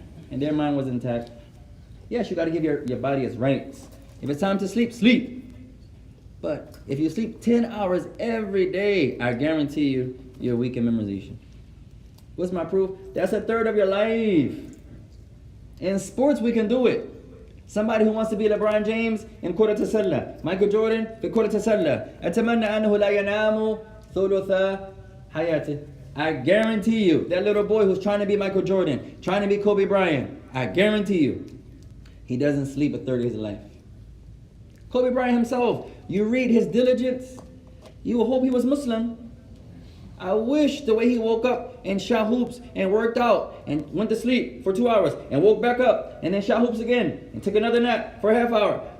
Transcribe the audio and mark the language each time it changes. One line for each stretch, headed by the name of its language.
English: And their mind was intact. Yes, you got to give your body its rights. If it's time to sleep, sleep. But if you sleep 10 hours every day, I guarantee you, you're weak in memorization. What's my proof? That's a third of your life. In sports, we can do it. Somebody who wants to be LeBron James in
Arabic: كرة السلة, Michael Jordan في كرة السلة, أتمنى أنه لا ينام ثلث حياته.
English: I guarantee you, that little boy who's trying to be Michael Jordan, trying to be Kobe Bryant, I guarantee you, he doesn't sleep a third of his life. Kobe Bryant himself, you read his diligence, you will hope he was Muslim. I wish the way he woke up and shot hoops and worked out and went to sleep for 2 hours and woke back up and then shot hoops again and took another nap for a half hour.